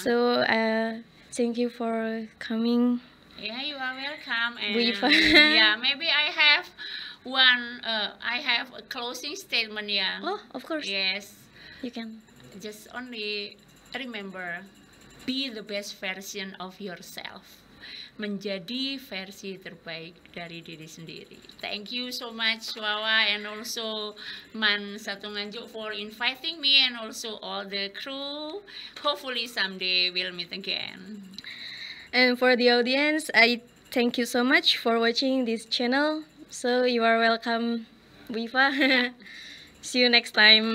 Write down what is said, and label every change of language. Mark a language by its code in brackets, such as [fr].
[en] So thank you for coming. Yeah, you are welcome. And Bu Iva. yeah, maybe I have a closing statement. Yeah. Oh, of course. Yes. You can. Just only remember, be the best version of yourself. [id] Menjadi versi terbaik dari diri sendiri. [en] Thank you so much, Wawa, and also Man Satu Nganjuk for inviting me, and also all the crew. Hopefully someday we'll meet again. And for the audience, I thank you so much for watching this channel. So you are welcome, Wifa. See you next time.